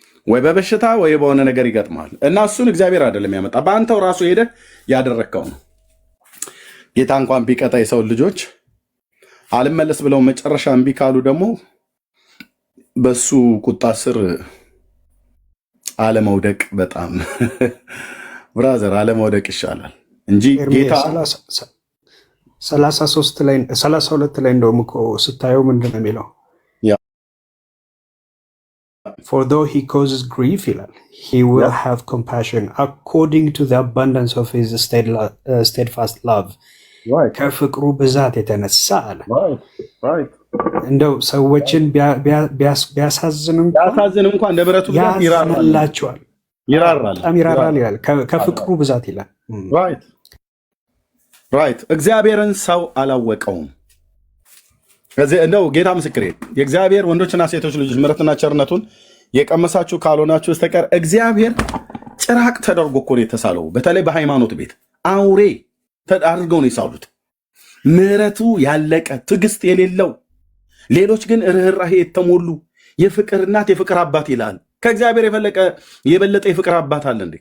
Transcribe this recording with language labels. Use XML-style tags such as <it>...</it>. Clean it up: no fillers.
<am>ወይ በበሽታ ወይ በሆነ ነገር ይገጥማል እና እሱን እግዚአብሔር አይደለም ያመጣ፣ በአንተው ራሱ ሄደህ ያደረግከው ነው። ጌታ እንኳን ቢቀጣ የሰው ልጆች አልመለስ ብለው መጨረሻ እምቢ ካሉ ደግሞ በሱ ቁጣ ስር አለመውደቅ በጣም ብራዘር አለመውደቅ ይሻላል እንጂ ጌታ 32 ላይ እንደውም እኮ ስታየው ምንድን ነው የሚለው?</am> <en>For though he causes grief, he will have compassion according to the abundance of his steadfast love.</en> <am>ከፍቅሩ ብዛት የተነሳ አለ። እንደው ሰዎችን ቢያሳዝን እንኳን ለብረቱ ብዛት ያዝንላቸዋል፣ በጣም ይራራል ይላል። ከፍቅሩ ብዛት ይላል። ራይት እግዚአብሔርን ሰው አላወቀውም። እንደው ጌታ ምስክሬ የእግዚአብሔር ወንዶችና ሴቶች ልጆች ምሕረትና ቸርነቱን የቀመሳችሁ ካልሆናችሁ በስተቀር እግዚአብሔር ጭራቅ ተደርጎ እኮ ነው የተሳለው። በተለይ በሃይማኖት ቤት አውሬ አድርገው ነው የሳሉት። ምሕረቱ ያለቀ ትዕግስት የሌለው ሌሎች ግን ርኅራሄ የተሞሉ የፍቅር እናት የፍቅር አባት ይላል። ከእግዚአብሔር የበለጠ የፍቅር አባት አለ እንዴ?</am>